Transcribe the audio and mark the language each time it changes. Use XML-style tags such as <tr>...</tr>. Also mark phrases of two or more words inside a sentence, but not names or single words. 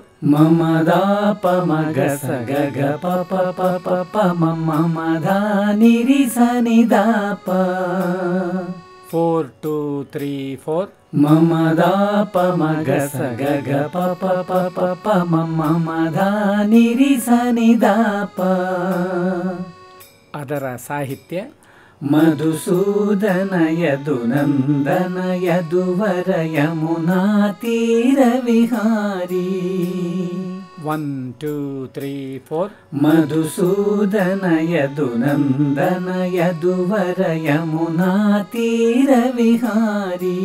<kn>ಮಮದಾಪ ಮಗ ಸಗ ಗ ಪ ಪ ಪ ಪ ಪ ಮಮದ ನಿರಿ ಸನಿದಾಪ. 4 2 3 4 ಮಮದಾಪ ಮಗ ಸಗ ಗ ಪ ಪ ಪ ಪ ಪ ಮಮದ ನಿರಿ ಸನಿದಾಪ. ಅದರ ಸಾಹಿತ್ಯ</kn> <sa>ಮಧುಸೂದನ ಯದುನಂದನ ಯದುವರ ಯಮುನಾ ತೀರ ವಿಹಾರಿ. 1 2 3 4 ಮಧುಸೂದನ ಯದುನಂದನ ಯದುವರ ಯಮುನಾ ತೀರ ವಿಹಾರಿ.</sa>